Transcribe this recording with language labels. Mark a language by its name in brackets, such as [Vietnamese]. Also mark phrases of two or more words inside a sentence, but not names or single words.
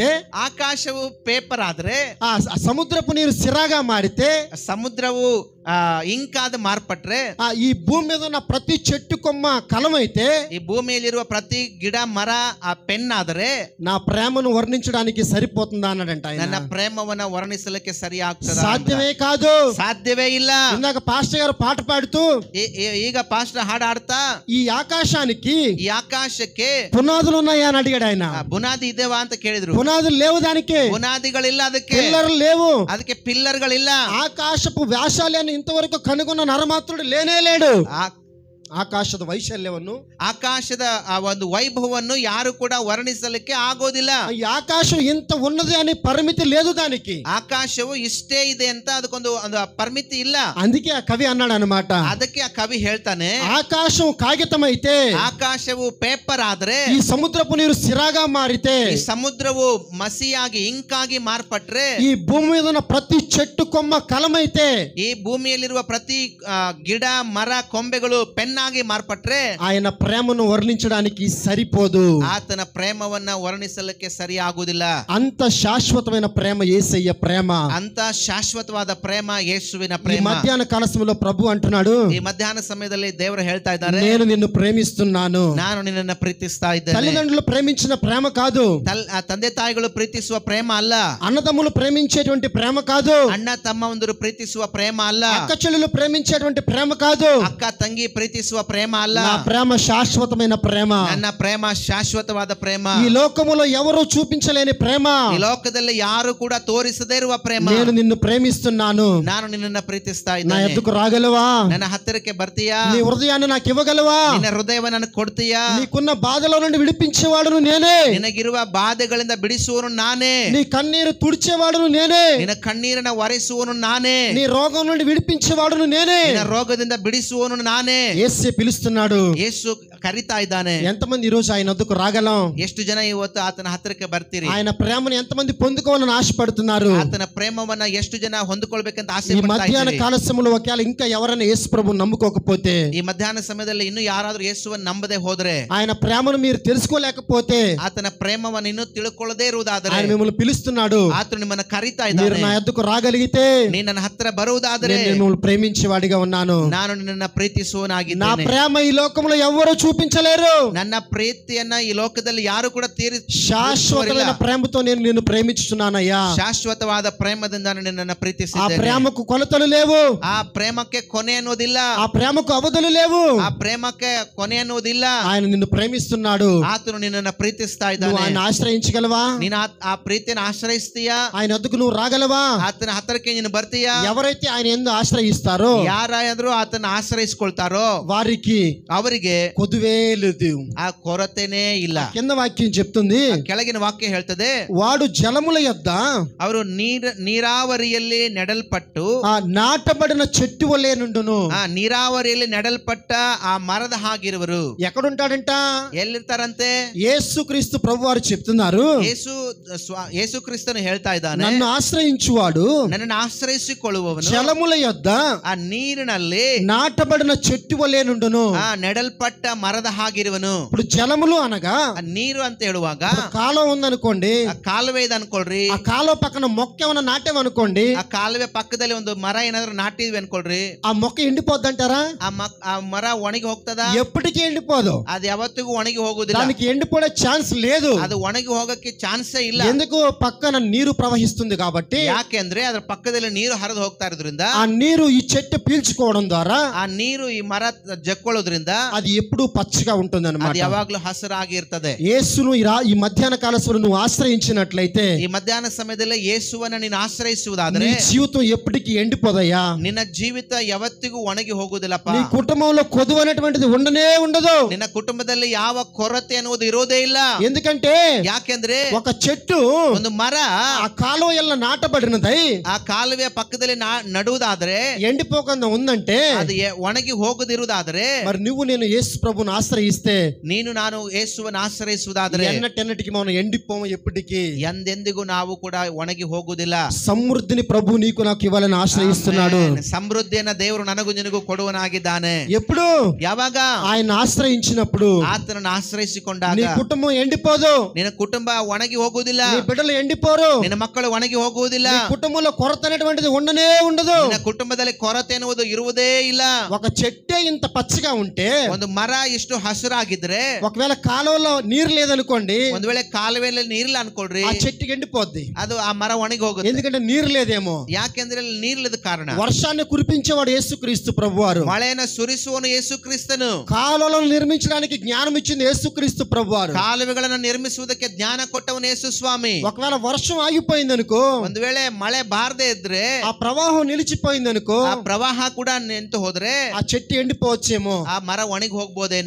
[Kannada] ಆಕಾಶವು ಪೇಪರ್ ಆದ್ರೆ, [Telugu] సముద్రపు నీరు సిరాగా మారితే, [Kannada] ಸಮುದ್ರವು ಇಂಕಾದ ಮಾರ್ಪಟ್ರೆ, [Telugu] ఈ భూమి మీద ఉన్న ప్రతి చెట్టు కొమ్మ కలమైతే, [Kannada] ಈ ಭೂಮಿಯಲ್ಲಿರುವ ಪ್ರತಿ ಗಿಡ ಮರ ಆ ಪೆನ್ ಆದ್ರೆ, [Telugu] నా ప్రేమను వర్ణించడానికి సరిపోతుందా అన్నాడంట ఆయన. [Kannada] ನನ್ನ ಪ್ರೇಮವನ್ನ ವರ್ಣಿಸಲಿಕ್ಕೆ ಸರಿ ಆಗ್ತದ? [Telugu] సాధ్యమే కాదు, [Kannada] ಸಾಧ್ಯವೇ ಇಲ್ಲ. [Telugu] ఇందాక పాస్టర్ గారు పాట పాడుతూ, [Kannada] ಈಗ ಪಾಸ್టర్ ಹಾಡು ಹಾಡ್ತಾ, [Telugu] ఈ ఆకాశానికి, [Kannada] ಈ ಆಕಾಶಕ್ಕೆ [Telugu] పునాదులు ఉన్నాయా అని అడిగాడు ఆయన. [Kannada] ಬುನಾದಿ ಇದೆವಾ ಅಂತ ಕೇಳಿದ್ರು. [Telugu] పునాదులు లేవు దానికి, [Kannada] ಬುನಾದಿಗಳಿಲ್ಲ, ಅದಕ್ಕೆ [Telugu] పిల్లర్లు లేవు, [Kannada] ಅದಕ್ಕೆ ಪಿಲ್ಲರ್ಗಳಿಲ್ಲ. [Telugu] ఆకాశపు వ్యాసాలని ఇంతవరకు కనుగొన్న నరమాత్రుడు లేనే లేడు. [Kannada] ಆಕಾಶದ ವೈಶಲ್ಯವನ್ನು, ಆಕಾಶದ ಆ ಒಂದು ವೈಭವವನ್ನು ಯಾರು ಕೂಡ ವರ್ಣಿಸಲಿಕ್ಕೆ ಆಗೋದಿಲ್ಲ. [Telugu] ఈ ఆకాశ ఇంత ఉన్నది అని పరిమితి లేదు దానికి. [Kannada] ಆಕಾಶವು ಇಷ್ಟೇ ಇದೆ ಅಂತ ಅದಕ್ಕೊಂದು ಪರಿಮಿತಿ ಇಲ್ಲ. [Telugu] అందుకే ఆ కవి అన్నాడు అన్నమాట. [Kannada] ಅದಕ್ಕೆ ಆ ಕವಿ ಹೇಳ್ತಾನೆ, [Telugu] ఆకాశం కాగితం అయితే, [Kannada] ಆಕಾಶವು ಪೇಪರ್ ಆದ್ರೆ, [Telugu] ఈ సముద్రపు నీరు సిరాగా మారితే, [Kannada] ಈ ಸಮುದ್ರವು ಮಸಿಯಾಗಿ ಇಂಕಾಗಿ ಮಾರ್ಪಟ್ರೆ, [Telugu] ఈ భూమి మీద ఉన్న ప్రతి చెట్టు కొమ్మ కలమైతే, [Kannada] ಈ ಭೂಮಿಯಲ್ಲಿರುವ ಪ್ರತಿ ಗಿಡ ಮರ ಕೊಂಬೆಗಳು ಪೆನ್ ಆಗಿ ಮಾರ್ಪಟ್ರೆ, [Telugu] ఆయన ప్రేమను వర్ణించడానికి సరిపోదు. [Kannada] ಆತನ ಪ್ರೇಮವನ್ನ ವರ್ಣಿಸಲಿಕ್ಕೆ ಸರಿ ಆಗುವುದಿಲ್ಲ. [Telugu] అంత శాశ్వతమైన ప్రేమ యేసయ్య ప్రేమ, [Kannada] ಅಂತ ಶಾಶ್ವತವಾದ ಪ್ರೇಮ ಯೇಸುವಿನ [Telugu] ఈ [Kannada] ಪ್ರೇಮ. [Telugu] మధ్యాహ్న కాల సమయంలో ప్రభు అంటున్నాడు, [Kannada] ಈ ಮಧ್ಯಾಹ್ನ ಸಮಯದಲ್ಲಿ ದೇವರು ಹೇಳ್ತಾ ಇದ್ದಾರೆ, [Telugu] నేను నిన్ను ప్రేమిస్తున్నాను. [Kannada] ನಾನು ನಿನ್ನನ್ನು ಪ್ರೀತಿಸ್ತಾ ಇದ್ದೇನೆ. [Telugu] తల్లిదండ్రులు ప్రేమించిన ప్రేమ కాదు, [Kannada] ತಂದೆ ತಾಯಿಗಳು ಪ್ರೀತಿಸುವ ಪ್ರೇಮ ಅಲ್ಲ. [Telugu] అన్నదమ్ములు ప్రేమించేటువంటి ప్రేమ కాదు, [Kannada] ಅಣ್ಣ ತಮ್ಮ ಒಂದು ಪ್ರೀತಿಸುವ ಪ್ರೇಮ ಅಲ್ಲ. [Telugu] అక్క చెల్లెలు ప్రేమించేటువంటి ప్రేమ కాదు, [Kannada] ಅಕ್ಕ ತಂಗಿ ಪ್ರೀತಿಸುವ ಪ್ರೇಮ ಅಲ್ಲ. [Telugu] నా ప్రేమ శాశ్వతమైన ప్రేమ. [Kannada] ನನ್ನ ಪ್ರೇಮ ಶಾಶ್ವತವಾದ ಪ್ರೇಮ. [Telugu] ఈ లోకములో ఎవరు చూపించలేని ప్రేమ, [Kannada] ಈ ಲೋಕದಲ್ಲಿ ಯಾರು ಕೂಡ ತೋರಿಸದೇ ಇರುವ ಪ್ರೇಮ. [Telugu] నేను నిన్ను ప్రేమిస్తున్నాను. [Kannada] ನಾನು ನಿನ್ನನ್ನು ಪ್ರೀತಿಸ್ತಾ [Telugu] నా [Kannada] ಇದ್ದೇನೆ. [Telugu] ఎద్దుకు రాగలవా? [Kannada] ನನ್ನ ಹತ್ತಿರಕ್ಕೆ ಬರ್ತೀಯಾ? [Telugu] నీ హృదయాన్ని నాకు ఇవ్వగలవా? [Kannada] ನಿನ್ನ ಹೃದಯವನ್ನು ನನಗೆ ಕೊಡ್ತೀಯಾ? [Telugu] నీకున్న బాధలో నుండి విడిపించేవాడును నేనే, [Kannada] ನಿನಗಿರುವ ಬಾಧೆಗಳಿಂದ ಬಿಡಿಸುವನು ನಾನೇ. [Telugu] నీ కన్నీరు తుడిచేవాడును నేనే, [Kannada] ನಿನ್ನ ಕಣ್ಣೀರನ್ನ ಒರೆಸುವನು ನಾನೇ. [Telugu] నీ రోగం నుండి విడిపించేవాడును నేనే. [Kannada] ನಿನ್ನ ರೋಗದಿಂದ ಬಿಡಿಸುವನು ನಾನೇ. [Telugu] యేసే పిలుస్తున్నాడు. [Kannada] ಯೇಸು ಕರಿತಾ ಇದ್ದಾನೆ. [Telugu] ఎంతమంది ఈ రోజు ఆయన వద్దకు రాగలం? [Kannada] ಎಷ್ಟು ಜನ ಇವತ್ತು ಆತನ ಹತ್ತಿರಕ್ಕೆ ಬರ್ತೀರಿ? [Telugu] ఆయన ప్రేమను ఎంతమంది పొందుకోవాలని ఆశపడుతున్నారు? [Kannada] ಆತನ ಪ್ರೇಮವನ್ನ ಎಷ್ಟು ಜನ ಹೊಂದಿಕೊಳ್ಬೇಕಂತ ಆಸೆ [Telugu] ఈ [Kannada] ಪಡ್ತಾ [Telugu] మధ్యాహ్న [Kannada] ಇದ್ದೀರಿ? [Telugu] కాల సమయంలో ఒకవేళ ఇంకా ఎవరైనా యేసు ప్రభు నమ్ముకోకపోతే, [Kannada] ಈ ಮಧ್ಯಾಹ್ನ ಸಮಯದಲ್ಲಿ ಇನ್ನು ಯಾರಾದ್ರೂ ಯೇಸುವನ್ನು ನಂಬದೆ ಹೋದ್ರೆ, [Telugu] ఆయన ప్రేమను మీరు తెలుసుకోలేకపోతే, [Kannada] ಆತನ ಪ್ರೇಮವನ್ನು ಇನ್ನೂ ತಿಳ್ಕೊಳ್ಳದೇ ಇರುವುದಾದರೆ, [Telugu] ఆయన మిమ్మల్ని పిలుస్తున్నాడు. [Kannada] ಆತನು ನಿಮ್ಮನ್ನ ಕರಿತಾ [Telugu] మీరు [Kannada] ಇದ್ದಾನೆ. [Telugu] నా యొద్దకు రాగలిగితే, [Kannada] ನೀ ನನ್ನ ಹತ್ತಿರ ಬರುವುದಾದರೆ [Telugu] నేను మిమ్మల్ని ప్రేమించేవాడిగా ఉన్నాను. [Kannada] ನಾನು ನಿನ್ನನ್ನ [Telugu] నా [Kannada] ಪ್ರೀತಿಸುವನಾಗಿದ್ದೇನೆ. [Telugu] ప్రేమ ఈ లోకంలో ఎవ్వరూ చూపించలేరు. [Kannada] ನನ್ನ ಪ್ರೀತಿಯನ್ನ ಈ ಲೋಕದಲ್ಲಿ ಯಾರು ಕೂಡ [Telugu] శాశ్వతమైన ప్రేమతో నేను నిన్ను ప్రేమించుతున్నానయ్యా. [Kannada] ಶಾಶ್ವತವಾದ ಪ್ರೇಮದಿಂದ ನಾನು ನಿನ್ನನ್ನು [Telugu] ఆ [Kannada] ಪ್ರೀತಿಸಿದ್ದೇನೆ. [Telugu] ప్రేమకు కొలతలు లేవు, [Kannada] ಆ ಪ್ರೇಮಕ್ಕೆ ಕೊನೆ ಅನ್ನೋದಿಲ್ಲ. [Telugu] ఆ ప్రేమకు అవధులు లేవు. [Kannada] ಆ ಪ್ರೇಮಕ್ಕೆ ಕೊನೆ ಅನ್ನೋದಿಲ್ಲ. [Telugu] ఆయన నిన్ను ప్రేమిస్తున్నాడు. [Kannada] ಆತನು ನಿನ್ನನ್ನು ಪ್ರೀತಿಸ್ತಾ [Telugu] నువ్వు [Kannada] ಇದ್ದಾನೆ. [Telugu] ఆయన ఆశ్రయించగలవా? [Kannada] ನೀನು ಆ ಪ್ರೀತಿಯನ್ನು ಆಶ್ರಯಿಸ್ತೀಯಾ? [Telugu] ఆయన వద్దకు నువ్వు రాగలవా? [Kannada] ಆತನ ಹತ್ತಿರಕ್ಕೆ ನೀನು ಬರ್ತೀಯಾ? [Telugu] ఎవరైతే ఆయన ఎందు ఆశ్రయిస్తారో, [Kannada] ಯಾರಾದ್ರೂ ಆತನ ಆಶ್ರಯಿಸ್ಕೊಳ್ತಾರೋ [Telugu] వారికి [Kannada] ಅವರಿಗೆ [Telugu] కొదువే లేదు. [Kannada] ಆ ಕೊರತೆನೇ ಇಲ್ಲ. [Telugu] కింద వాక్యం చెప్తుంది, [Kannada] ಕೆಳಗಿನ ವಾಕ್ಯ ಹೇಳ್ತದೆ, [Telugu] వాడు జలముల యొద్ద [Kannada] ಅವರು ನೀರಾವರಿಯಲ್ಲಿ ನೆಡಲ್ಪಟ್ಟು [Telugu] నాటబడిన చెట్టు వలె నుండును. [Kannada] ಆ ನೀರಾವರಿಯಲ್ಲಿ ನೆಡಲ್ಪಟ್ಟ ಆ ಮರದ ಹಾಗಿರುವರು. [Telugu] ఎక్కడుంటాడంట? [Kannada] ಎಲ್ಲಿರ್ತಾರಂತೆ? [Telugu] యేసుక్రీస్తు ప్రభు వారు చెప్తున్నారు, [Kannada] ಯೇಸು ಕ್ರಿಸ್ತನು ಹೇಳ್ತಾ ಇದ್ದಾನೆ, [Telugu] నన్ను ఆశ్రయించువాడు [Kannada] ನನ್ನನ್ನು ಆಶ್ರಯಿಸಿಕೊಳ್ಳುವವನು [Telugu] జలముల యొద్ద [Kannada] ಆ ನೀರಿನಲ್ಲಿ [Telugu] నాటబడిన చెట్టు వలె నుండును. [Kannada] ಆ ನೆಡಲ್ಪಟ್ಟ ಮರದ ಹಾಗಿರುವನು. [Telugu] ఇప్పుడు జలములు అనగా [Kannada] ಆ ನೀರು ಅಂತ ಹೇಳುವಾಗ [Telugu] కాలం ఉందనుకోండి, [Kannada] ಆ ಕಾಲುವೆ ಇದೆ ಅನ್ಕೊಳ್ರಿ. [Telugu] ఆ కాలువ పక్కన మొక్క ఏమైనా నాటేమనుకోండి, [Kannada] ಆ ಕಾಲುವೆ ಪಕ್ಕದಲ್ಲಿ ಒಂದು ಮರ ಏನಾದ್ರು ನಾಟಿದ್ವಿ ಅನ್ಕೊಳ್ರಿ, [Telugu] ఆ మొక్క ఎండిపోద్దంటారా? [Kannada] ಆ ಮರ ಒಣಗಿ ಹೋಗ್ತದ? [Telugu] ఎప్పటికీ ఎండిపోదు. [Kannada] ಅದು ಯಾವತ್ತಿಗೂ ಒಣಗಿ ಹೋಗುದಿಲ್ಲ. [Telugu] దానికి ఎండిపోయే ఛాన్స్ లేదు. [Kannada] ಅದು ಒಣಗಿ ಹೋಗಕ್ಕೆ ಚಾನ್ಸೇ ಇಲ್ಲ. [Telugu] ఎందుకు? పక్కన నీరు ప్రవహిస్తుంది కాబట్టి. [Kannada] ಯಾಕೆಂದ್ರೆ ಅದ್ರ ಪಕ್ಕದಲ್ಲಿ ನೀರು ಹರಿದು ಹೋಗ್ತಾ ಇರೋದ್ರಿಂದ [Telugu] ఆ నీరు ఈ చెట్టు పీల్చుకోవడం ద్వారా [Kannada] ಆ ನೀರು ಈ ಮರ ಜಕ್ಕೊಳ್ಳೋದ್ರಿಂದ [Telugu] అది ఎప్పుడూ పచ్చగా ఉంటుంది [Kannada] ಅದು [Telugu] అన్నమాట. [Kannada] ಯಾವಾಗ್ಲೂ ಹಸಿರಾಗಿ ಇರ್ತದೆ. [Telugu] యేసును ఈ మధ్యాహ్న కాల సమయంలో నువ్వు ఆశ్రయించినట్లయితే [Kannada] ಈ ಮಧ್ಯಾಹ್ನ ಸಮಯದಲ್ಲಿ ಯೇಸುವನ್ನ ನೀನು ಆಶ್ರಯಿಸುವುದಾದರೆ [Telugu] నీ జీవితం ఎప్పటికీ ఎండిపోదయ్యా. [Kannada] ನಿನ್ನ ಜೀವಿತ ಯಾವತ್ತಿಗೂ ಒಣಗಿ ಹೋಗುವುದಿಲ್ಲಪ್ಪ. [Telugu] నీ కుటుంబంలో కొదువు అనేటువంటిది ఉండనే ఉండదు. [Kannada] ನಿನ್ನ ಕುಟುಂಬದಲ್ಲಿ ಯಾವ ಕೊರತೆ ಅನ್ನುವುದು ಇರೋದೇ ಇಲ್ಲ. [Telugu] ఎందుకంటే [Kannada] ಯಾಕೆಂದ್ರೆ [Telugu] ఒక చెట్టు [Kannada] ಒಂದು ಮರ [Telugu] ఆ కాలువల నాటబడినదై [Kannada] ಆ ಕಾಲುವೆಯ ಪಕ್ಕದಲ್ಲಿ ನಡುವುದಾದ್ರೆ [Telugu] ఎండిపోకుండా ఉందంటే [Kannada] ಅದು ಒಣಗಿ ಹೋಗದಿರುವುದಾದ್ರೆ [Telugu] మరి నువ్వు నేను యేసు ప్రభువుని ఆశ్రయిస్తే [Kannada] ನೀನು ನಾನು ಯೇಸುವನ್ನು ಆಶ್ರಯಿಸುವುದಾದ್ರೆ [Telugu] ఎన్నటెన్నటికి మనం ఎండిపోము ఎప్పటికీ. [Kannada] ಎಂದೆಂದಿಗೂ ನಾವು ಕೂಡ ಒಣಗಿ ಹೋಗುವುದಿಲ್ಲ. [Telugu] సమృద్ధిని ప్రభు నీకు నాకు ఇవ్వాలని ఆశ్రయిస్తున్నాడు. [Kannada] ಸಮೃದ್ಧಿಯನ್ನ ದೇವರು ನನಗೂ ನಿನಗೂ ಕೊಡುವನಾಗಿದ್ದಾನೆ. [Telugu] ఎప్పుడు [Kannada] ಯಾವಾಗ [Telugu] ఆయన ఆశ్రయించినప్పుడు [Kannada] ಆತನನ್ನು ಆಶ್ರಯಿಸಿಕೊಂಡಾಗ [Telugu] నీ కుటుంబం ఎండిపోదు, [Kannada] ನಿನ್ನ ಕುಟುಂಬ ಒಣಗಿ ಹೋಗುವುದಿಲ್ಲ, [Telugu] నీ బిడ్డలు ఎండిపోరు, [Kannada] ನಿನ್ನ ಮಕ್ಕಳು ಒಣಗಿ ಹೋಗುವುದಿಲ್ಲ, [Telugu] నీ కుటుంబంలో కొరత అనేటువంటిది ఉండనే ఉండదు. [Kannada] ನಿನ್ನ ಕುಟುಂಬದಲ್ಲಿ ಕೊರತೆ ಎನ್ನುವುದು ಇರುವುದೇ ಇಲ್ಲ. [Telugu] ఒక చెట్టే ఇంత పచ్చగా ఉంటే, [Kannada] ಒಂದು ಮರ ಇಷ್ಟು ಹಸಿರಾಗಿದ್ರೆ, [Telugu] ఒకవేళ కాలువలో నీరు లేదనుకోండి, [Kannada] ಒಂದು ವೇಳೆ ಕಾಲುವೆಯಲ್ಲಿ ನೀರಿಲ್ಲ ಅನ್ಕೊಳ್ರಿ, [Telugu] ఆ చెట్టుకి ఎండిపోద్ది. [Kannada] ಅದು ಆ ಮರ ಒಣಗಿ ಹೋಗುತ್ತೆ. [Telugu] ఎందుకంటే నీరు లేదేమో. [Kannada] ಯಾಕೆಂದ್ರೆ ಅಲ್ಲಿ ನೀರಿಲ್ಲದ ಕಾರಣ. [Telugu] వర్షాన్ని కురిపించేవాడు యేసుక్రీస్తు ప్రభువారు. [Kannada] ಮಳೆಯನ್ನು ಸುರಿಸುವನು ಯೇಸು ಕ್ರಿಸ್ತನು. [Telugu] కాలువలను నిర్మించడానికి జ్ఞానం ఇచ్చింది యేసుక్రీస్తు ప్రభువారు. [Kannada] ಕಾಲುವೆಗಳನ್ನು ನಿರ್ಮಿಸುವುದಕ್ಕೆ ಜ್ಞಾನ ಕೊಟ್ಟವನು ಯೇಸು ಸ್ವಾಮಿ. [Telugu] ఒకవేళ వర్షం ఆగిపోయింది అనుకో, [Kannada] ಒಂದು ವೇಳೆ ಮಳೆ ಬಾರದೆ ಇದ್ರೆ, [Telugu] ఆ ప్రవాహం నిలిచిపోయింది అనుకో, [Kannada] ಆ ಪ್ರವಾಹ ಕೂಡ ನಿಂತು ಹೋದ್ರೆ [Telugu] ఆ చెట్టు ఎండిపోవచ్చేమో. [Kannada] ಆ ಮರ ಒಣಗಿ ಹೋಗ್ಬೋದೇನೋ.